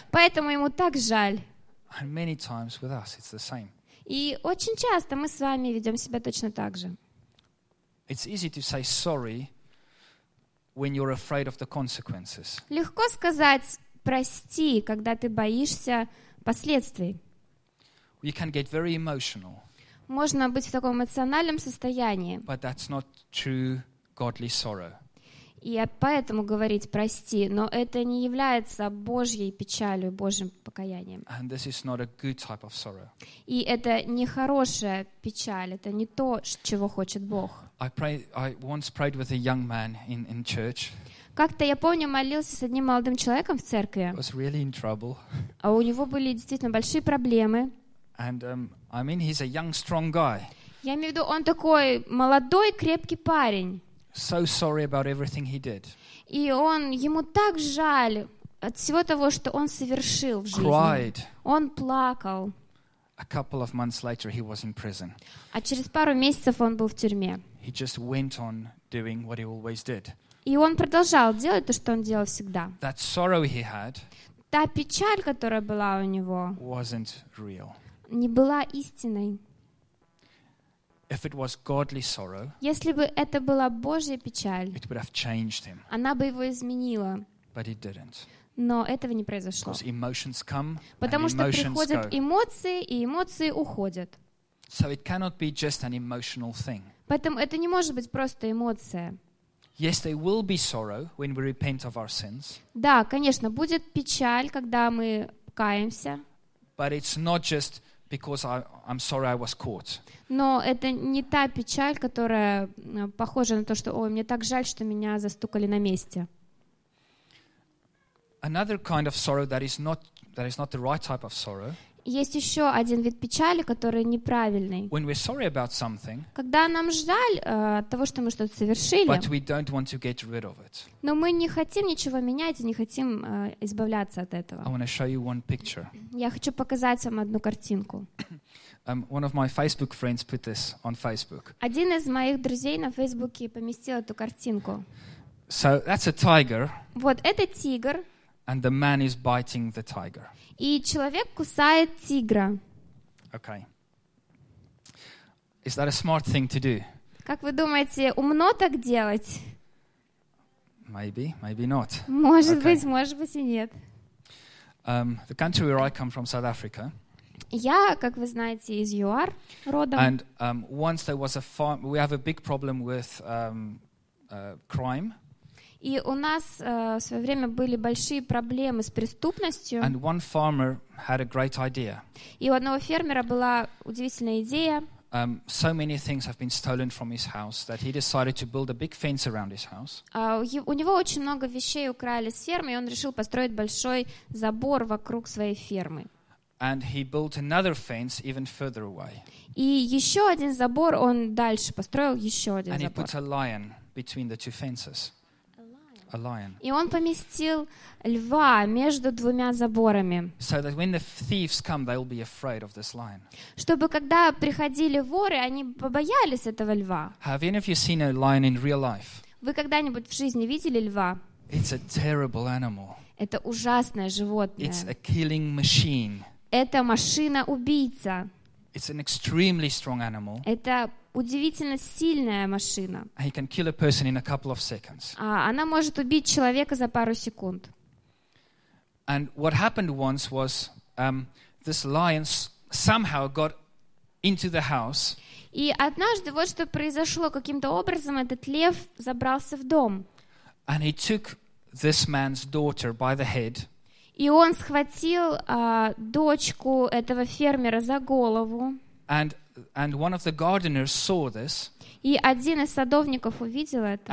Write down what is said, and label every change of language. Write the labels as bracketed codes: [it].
[ru] Поэтому ему так жаль. [en] And many times with us it's the same. [ru] И очень часто мы с вами ведем себя точно так же. [en] It's easy to say sorry when you're afraid of the consequences. [ru] Легко сказать прости, когда ты боишься последствий. [en] You can get very emotional. [ru] Можно быть в таком эмоциональном состоянии. [en] But that's not true godly sorrow. [ru] И поэтому говорить «прости», но это не является Божьей печалью, Божьим покаянием. [en] And this is not a good type of sorrow. [ru] И это не хорошая печаль, это не то, чего хочет Бог. [en] I once prayed with a young man in church. [ru] Как-то, я помню, молился с одним молодым человеком в церкви. [en] He was really in trouble. [ru] А у него были действительно большие проблемы. [en] And he's a young, strong guy. [ru] Я имею в виду, он такой молодой, крепкий парень. [en] So sorry about everything he did. [ru] И он, ему так жаль от всего того, что он совершил в жизни. [en] Cried. [ru] Он плакал. [en] A couple of months later he was in prison. [ru] А через пару месяцев он был в тюрьме. [en] He just went on doing what he always did. [ru] И он продолжал делать то, что он делал всегда. [en] That sorrow he had. [ru] Та печаль, которая была у него. [en] Wasn't real. [ru] Не была истинной. [en] If it was godly sorrow, [ru] если бы это была Божья печаль, [en] it would have changed him. [ru] Она бы его изменила. [en] But it didn't. [ru] Но этого не произошло. [en] Because emotions come and emotions [ru] потому что приходят [en] go. [ru] Эмоции, и эмоции уходят. [en] So it cannot be just an emotional thing. [ru] Поэтому это не может быть просто эмоция. [en] Yes, there will be sorrow when we repent of our sins. [ru] Да, конечно, будет печаль, когда мы каемся. [en] But it's not just because I'm sorry I was caught. [ru] Но это не та печаль, которая похожа на то, что ой, мне так жаль, что меня застукали на месте. [en] Another kind of sorrow that is not the right type of sorrow. [ru] Есть еще один вид печали, который неправильный. [en] When we're sorry about something. [ru] Когда нам жаль от того, что мы что-то совершили. [en] But we don't want to get rid of it. [ru] Но мы не хотим ничего менять и не хотим избавляться от этого. [en] I want to show you one picture. [ru] Я хочу показать вам одну картинку. [en] One of my Facebook friends put this on Facebook. [ru] Один из моих друзей на Фейсбуке поместил эту картинку. [en] So that's a tiger. [ru] Вот это тигр. [en] And the man is biting the tiger. [ru] И человек кусает тигра. [en] Okay. Is that a smart thing to do? [ru] Как вы думаете, умно так делать? [en] Maybe, maybe not. [ru] Может okay. быть, может быть и нет. [en] The country where I come from, South Africa. [ru] Я, как вы знаете, из ЮАР родом. [en] And once there was a farm. We have a big problem with crime. [ru] И у нас в свое время были большие проблемы с преступностью. [en] And one farmer had a great idea. [ru] И у одного фермера была удивительная идея. [en] So many things have been stolen from his house that he decided to build a big fence around his house. [ru] У него очень много вещей украли с фермы, и он решил построить большой забор вокруг своей фермы. [en] And he built another fence even further away. [ru] И еще один забор он дальше построил, еще один [en] And [ru] забор. [en] And he put a lion between the two fences. A lion. [ru] И он поместил льва между двумя заборами. [en] So that when the thieves come, they will be afraid of this lion. [ru] Чтобы когда приходили воры, они побоялись этого льва. [en] Have any of you seen a lion in real life? [ru] Вы когда-нибудь в жизни видели льва? [en] It's a terrible animal. [ru] Это ужасное животное. [en] It's a killing machine. [ru] Это машина-убийца. [en] It's an extremely strong animal. [ru] Это удивительно сильная машина. [en] He can kill a person in a couple of seconds. [ru] А она может убить человека за пару секунд. [en] And what happened once was this lion somehow got into the house. [ru] И однажды вот что произошло, каким-то образом этот лев забрался в дом. [en] And he took this man's daughter by the head. [ru] И он схватил дочку этого фермера за голову. [en] And one of the gardeners saw this. [ru] И один из садовников увидел это.